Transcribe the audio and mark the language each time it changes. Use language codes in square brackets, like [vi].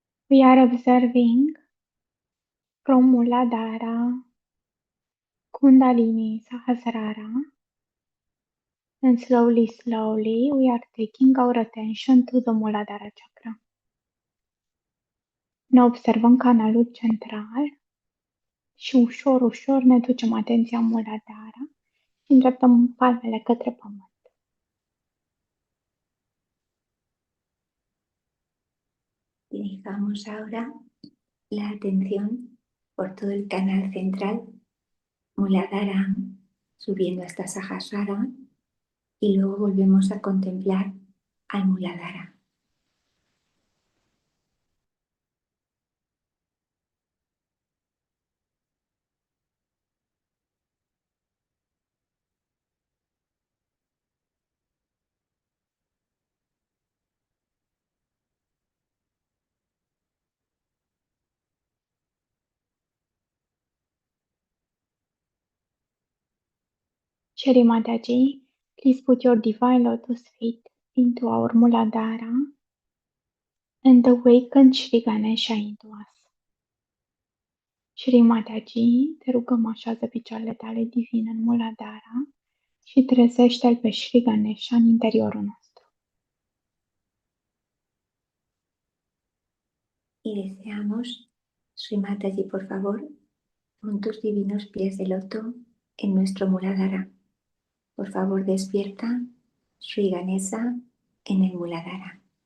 [en] We are observing from Muladhara, Kundalini, Sahasrara, and slowly, slowly we are taking our attention to the Muladhara chakra. [ro] Ne observăm canalul central și ușor, ușor ne ducem atenția în Muladhara și îndreptăm palmele către pământ. [es] Dirigamos ahora la atención por todo el canal central, Muladhara, subiendo hasta Sahasrara, y luego volvemos a contemplar al Muladhara. [en] Shri Mataji, please put your divine lotus feet into our Muladhara and awaken Shri Ganesha into us. [ro] Shri Mataji, te rugăm așează picioarele tale divine în Muladhara și trezește-l pe Shri Ganesha în interiorul nostru. [es] Y deseamos, Sri Mataji, por favor, pon tus divinos pies de loto en nuestro Muladhara. Por favor, despierta Sri Ganesha en el Muladhara.